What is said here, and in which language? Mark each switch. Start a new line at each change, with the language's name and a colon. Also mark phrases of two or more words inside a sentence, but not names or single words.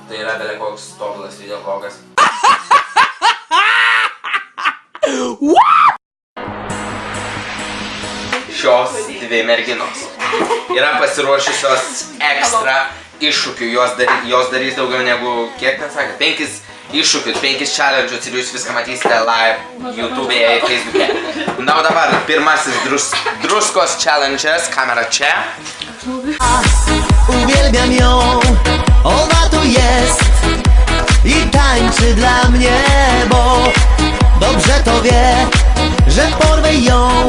Lithuanian: Tai yra belia koks tobulas videovlogas. Šios dvi merginos yra pasiruošusios ekstra iššūkių. Jos darys daugiau negu, kiek ten sakė, 5 iššūkius, 5 challenge'us ir jūs viską matysite live YouTube'e ir Facebook'e. Na, o dabar pirmasis druskos challenge'as, kamera čia.
Polish: Uwielbiam ją, ona tu jest i tańczy dla mnie, bo dobrze to wie, że porwę ją.